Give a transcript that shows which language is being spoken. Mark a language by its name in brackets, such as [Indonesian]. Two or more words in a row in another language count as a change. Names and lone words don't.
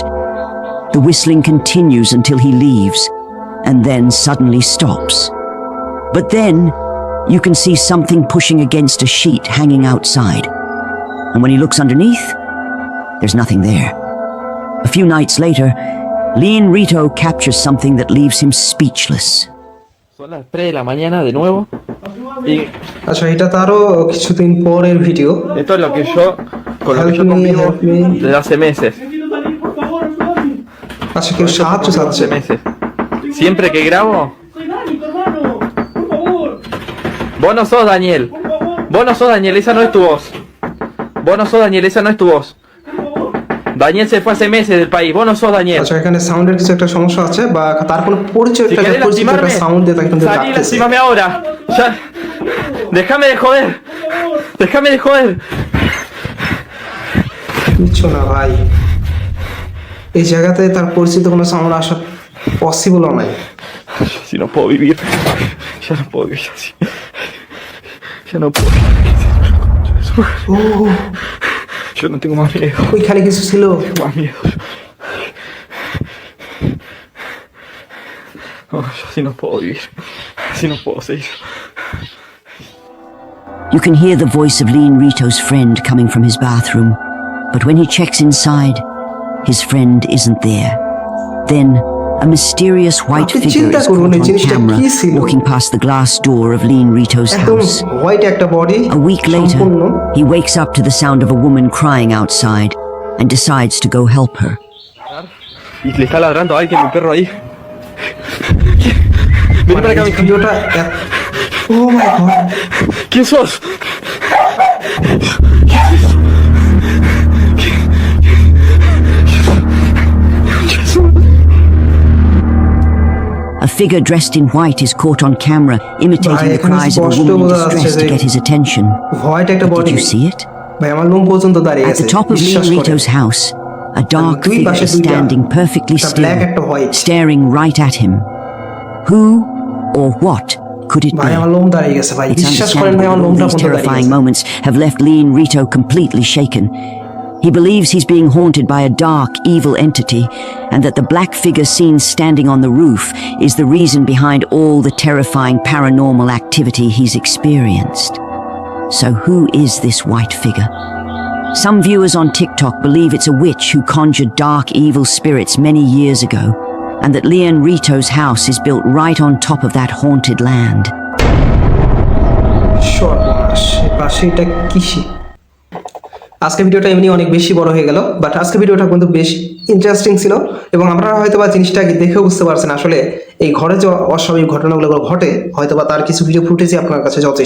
[English] The whistling continues until he leaves and then suddenly stops. But then you can see something pushing against a sheet hanging outside. And when he looks underneath, there's nothing there. A few nights later, Leon Rito captures something that leaves him speechless. [Spanish] Son las 3 de la mañana de nuevo. Y [Bangla] আচ্ছা, এটা তারও কিছুদিন পরের ভিডিও। [Spanish] esto es lo que yo, con lo que yo [English] Help me, [Spanish] convivo [English] help me. [Spanish] desde hace meses. [Bangla] আচ্ছা, কেউ সাহায্য চাচ্ছে। [Spanish] Hace meses. Siempre que grabo. Vos no sos Daniel. Vos no sos Daniel, esa no es tu voz. Vos no sos Daniel, esa no es tu voz. Daniel se fue hace meses del país. Vos no sos Daniel. [Bangla] আচ্ছা, এখানে সাউন্ডের কিছু একটা সমস্যা আছে বা তার কোনো পরিচয় [Spanish] Si [Bangla] একটা [Spanish] querés [Bangla] পরিচিত একটা [Spanish] lastimarme, [Bangla] সাউন্ড দিয়ে তাকে কিন্তু [Spanish] salí, [Bangla] ডাকতেছে। [Spanish] lastimame ahora. Ya. Déjame de joder. Déjame de joder. [Bangla] কিচ্ছু না ভাই, এই জায়গাতে তার পরিচিত কোনো সাউন্ড আসা পসিবলও নাই। [Spanish] Si no puedo vivir. Ya no puedo vivir así. Ya no puedo. [Bangla] ও, [Spanish] Yo no tengo más miedo. [Bangla] ওইখানে কিছু ছিল। [Spanish] Más miedo. No, yo así no puedo vivir. Así no puedo seguir. [English] You can hear the voice of Leon Rito's friend coming from his bathroom, but when he checks inside, his friend isn't there. Then, a mysterious white [Bangla] আপনি [English] figure [Bangla] চিন্তা [English] is [Bangla] করুন, [English] caught [Bangla] এই [English] on [Bangla] জিনিসটা [English] camera [Bangla] কি ছিল? [English] walking past the glass door of Leon Rito's [Bangla] একদম [English] house. [Bangla] হোয়াইট একটা বডি। [English] A week later, [Bangla] সম্পূর্ণ। [English] he wakes up to the sound of a woman crying outside and decides to go help her. [Spanish] Y le está ladrando a alguien, mi perro ahí. Ven para acá, mi hijo. [Bangla] ভিডিওটা [English] oh my god, [Spanish] ¿Quién sos? [English] A figure dressed in white is caught on camera, imitating the [Bangla] এখানে [English] cries of a [Bangla] স্পষ্ট [English] woman in [Bangla] বোঝা যাচ্ছে [English] distress to [Bangla] যে [English] get his attention. [Bangla] হোয়াইট একটা [English] Did [Bangla] বডি। [English] you see it? [Bangla] ভাই আমার লোম পর্যন্ত দাঁড়িয়ে [English] At [Bangla] গেছে, [English] the top of [Bangla] বিশ্বাস [English] Leon [Bangla] করেন। [English] Rito's house, a dark [Bangla] দুই [English] figure [Bangla] পাশে [English] is [Bangla] দুইটা, [English] standing perfectly [Bangla] একটা [English] still, [Bangla] black, একটা white। [English] staring right at him. Who or what could it [Bangla] ভাই [English] be? [Bangla] আমার লোম দাঁড়িয়ে গেছে ভাই, [English] It's [Bangla] বিশ্বাস করেন ভাই [English] understandable [Bangla] আমার [English] that all [Bangla] লোমটা [English] these [Bangla] পর্যন্ত দাঁড়িয়ে [English] terrifying [Bangla] গেছে। [English] moments have left Leon Rito completely shaken. He believes he's being haunted by a dark, evil entity, and that the black figure seen standing on the roof is the reason behind all the terrifying paranormal activity he's experienced. So who is this white figure? Some viewers on TikTok believe it's a witch who conjured dark, evil spirits many years ago, and that Leon Rito's house is built right on top of that haunted land. [Bangla] সর্বনাশ, পাশে এটা কিসে? আজকে ভিডিওটা এমনি অনেক বেশি বড় হয়ে গেল, বাট আজকে ভিডিওটা কিন্তু বেশ ইন্টারেস্টিং ছিল এবং আপনারা হয়তো বা জিনিসটা দেখেও বুঝতে পারছেন আসলে এই ঘরে যে অস্বাভাবিক ঘটনাগুলো ঘটে হয়তো বা তার কিছু ভিডিও ফুটেজই আপনার কাছে যথেষ্ট।